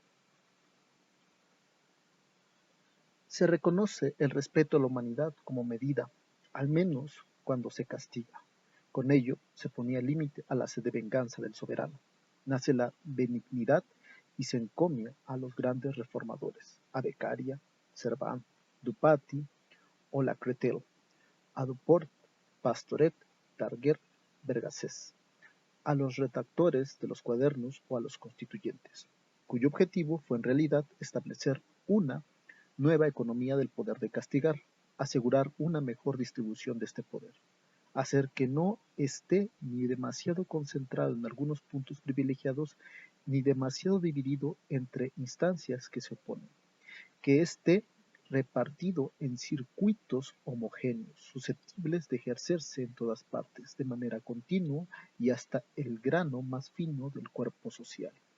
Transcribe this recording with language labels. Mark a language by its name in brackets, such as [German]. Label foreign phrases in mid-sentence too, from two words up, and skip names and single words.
[Spanish] Se reconoce el respeto a la humanidad como medida, al menos cuando se castiga. Con ello se ponía límite a la sed de venganza del soberano. Nace la benignidad y se encomia a los grandes reformadores, a Beccaria, Servan, Dupati o Lacretelle, a Duport, Pastoret, Targuer, Vergacés, a los redactores de los cuadernos o a los constituyentes, cuyo objetivo fue en realidad establecer una nueva economía del poder de castigar, asegurar una mejor distribución de este poder, hacer que no esté ni demasiado concentrado en algunos puntos privilegiados ni demasiado dividido entre instancias que se oponen, que esté repartido en circuitos homogéneos, susceptibles de ejercerse en todas partes, de manera continua y hasta el grano más fino del cuerpo social.